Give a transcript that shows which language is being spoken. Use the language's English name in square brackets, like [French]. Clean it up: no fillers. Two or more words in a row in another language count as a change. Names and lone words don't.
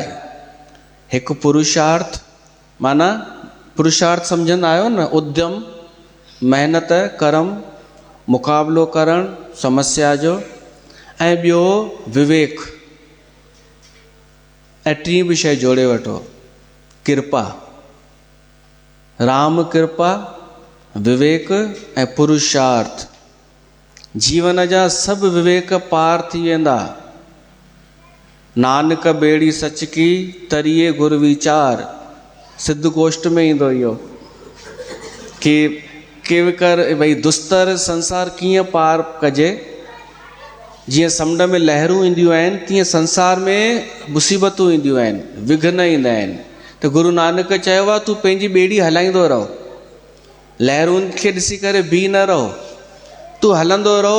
[Sindhi] हिकु पुरुषार्थ, माना पुरुषार्थ सम्झंदा आहियो न, उद्यम, महिनत, कर्म, मुक़ाबिलो करणु समस्या जो, ऐं ॿियो विवेक। ऐं टीं बि शइ जोड़े वठो, कृपा। राम कृपा विवेक ऐं पुरुषार्थ, जीवन जा सभु विवेक पार थी वेंदा। [Hindi] नानक बेड़ी सच की तरिए गुर विचार, [Sindhi] सिद्ध गोष्ठ में ईंदो इहो कि केवकर भई दुस्तर संसार कीअं पार कजे। जीअं समुंड में लहरूं ईंदियूं आहिनि, तीअं संसार में मुसीबतूं ईंदियूं आहिनि, विघ्न ईंदा आहिनि। त गुरु नानक चयो आहे तूं पंहिंजी ॿेड़ी हलाईंदो रहो, लहरूनि खे ॾिसी करे बीह न रहो, तूं हलंदो रहो।